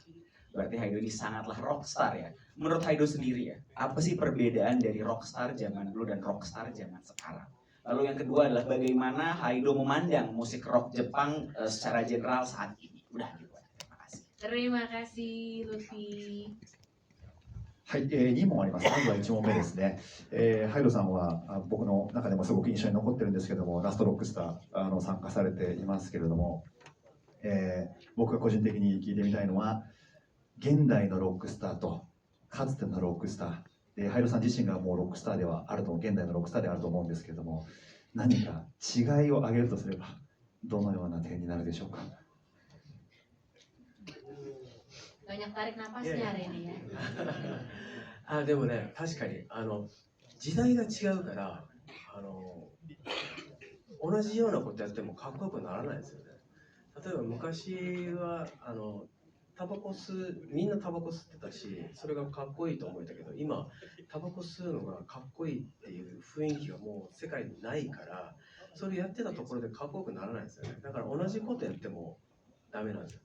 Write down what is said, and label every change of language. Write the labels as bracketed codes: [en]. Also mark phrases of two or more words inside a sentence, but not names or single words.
[id] Berarti Haido ini sangatlah rockstar ya. Menurut Haido sendiri ya, apa sih perbedaan dari rockstar zaman dulu dan rockstar zaman sekarang? Lalu yang kedua adalah bagaimana Haido memandang musik rock Jepang secara general saat ini. Udah gitu. Terima kasih. Terima kasih, Lutfi. [ja] はい、2問あります。まずは1問目ですね。ハイドさんは僕の中でもすごく印象に残ってるんですけども、ラストロックスター参加されていますけれども、僕が個人的に聞いてみたいのは、現代のロックスターとかつてのロックスター、ハイドさん自身がもうロックスターではあると、現代のロックスターであると思うんですけれども、何か違いを挙げるとすれば、どのような点になるでしょうか。 [id] Banyak tarik napasnya hari ini ya. [ja] でもね、確かに時代が違うから同じようなことやってもかっこよくならないですよね。例えば昔はタバコ吸う、みんなタバコ吸ってたし、それがかっこいいと思えたけど、今タバコ吸うのがかっこいいっていう雰囲気がもう世界にないから、それやってたところでかっこよくならないですよね。だから同じことやってもダメなんですよ。